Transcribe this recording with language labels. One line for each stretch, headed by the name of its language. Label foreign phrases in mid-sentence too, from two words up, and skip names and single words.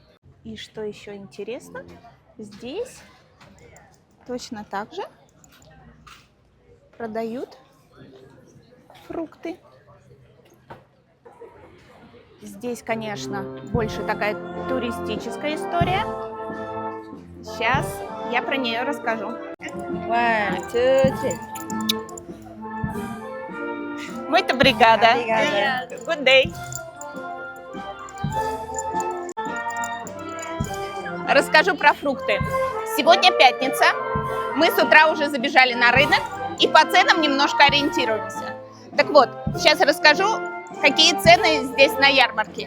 Russian: И что еще интересно, здесь точно так же продают фрукты. Здесь, конечно, больше такая туристическая история. Сейчас я про нее расскажу.
Portuguese: Muito obrigada.
English: Good day.
Russian: Расскажу про фрукты. Сегодня пятница. Мы с утра уже забежали на рынок и по ценам немножко ориентируемся. Так вот, сейчас расскажу, какие цены здесь на ярмарке.